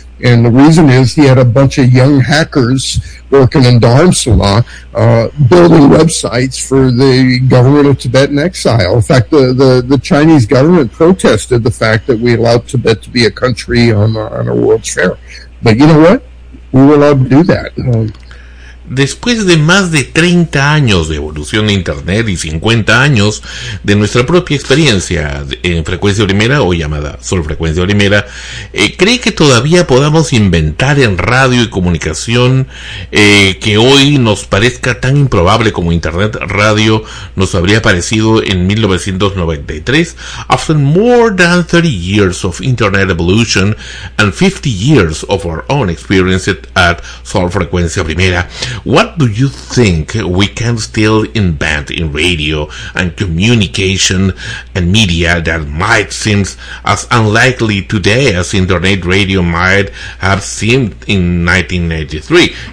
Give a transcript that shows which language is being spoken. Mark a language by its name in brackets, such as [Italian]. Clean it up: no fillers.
[English] And the reason is he had a bunch of young hackers working in Dharamsala building websites for the government of Tibet in exile. In fact, the Chinese government protested the fact that we allowed Tibet to be a country on a World's Fair. But you know what? We were allowed to do that. [Spanish] Después de más de 30 años de evolución de Internet y 50 años de nuestra propia experiencia en frecuencia primera, o llamada solo frecuencia primera, ¿cree que todavía podamos inventar en radio y comunicación que hoy nos parezca tan improbable como Internet radio nos habría parecido en 1993? [English] After more than 30 years of Internet evolution and 50 years of our own experience at solo frecuencia primera, what do you think we can still invent in radio and communication and media that might seem as unlikely today as Internet radio might have seemed in 1993?